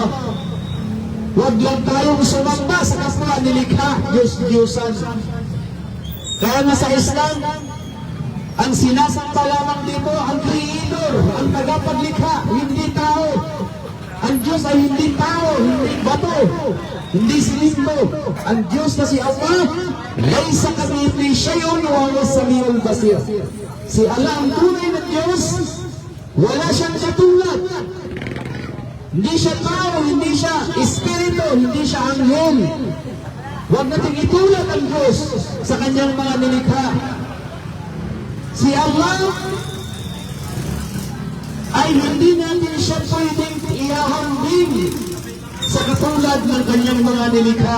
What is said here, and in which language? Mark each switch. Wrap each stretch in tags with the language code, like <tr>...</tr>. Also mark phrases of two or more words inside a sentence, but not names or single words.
<tl>Huwag lang tayong sumamba sa kapwa nilikha, Diyos-Diyosan. Kaya nga sa Islam, ang sinasamba lamang dito, ang Creator, ang tagapaglikha, hindi tao. Ang Diyos ay hindi tao, hindi bato, hindi silimbo. Ang Diyos na si Allah,</tl> <ar>ليس كمثله شيء وهو السميع البصير.</ar> <tl>Si Allah ang tunay na Diyos, wala siyang katulad. Hindi siya tao, hindi siya espiritu, hindi siya anghel. Huwag natin itulad ang Diyos sa kanyang mga nilikha. Si Allah ay hindi natin siya pwedeng ihahambing sa katulad ng kanyang mga nilikha.</tl>